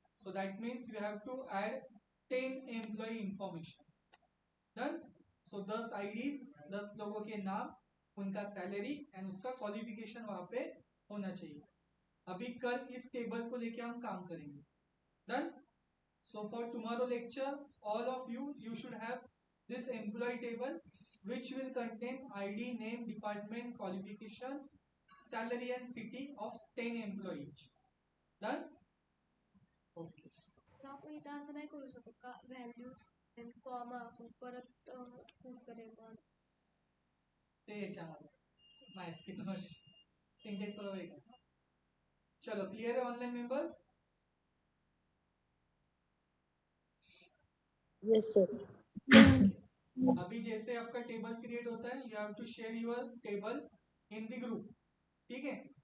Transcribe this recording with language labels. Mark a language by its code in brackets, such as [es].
[en] So that means you have to add 10 employee information. Done. [hi] So 10 IDs, 10 लोगों के नाम, उनका सैलरी एंड उसका क्वालिफिकेशन वहां पे होना चाहिए। अभी कल इस टेबल को लेके हम काम करेंगे। [en] Done. So for tomorrow lecture all of you should have this employee table which will contain ID, name, department, qualification, salary and city of 10 employees. Done? Okay. [mr] तर आपण इथं असं नाही करू शकत का व्हॅल्यूज कॉमा परत पुढचं रेकॉर्ड ते याच्यामध्ये MySQL मध्ये सिंटेक्स बरोबर आहे का? [hi] चलो क्लियर है online members? [en] Yes sir. Yes, sir. [hi] अभी जैसे आपका टेबल क्रिएट होता है [en] you have to share your table in the group, [hi] ठीक है।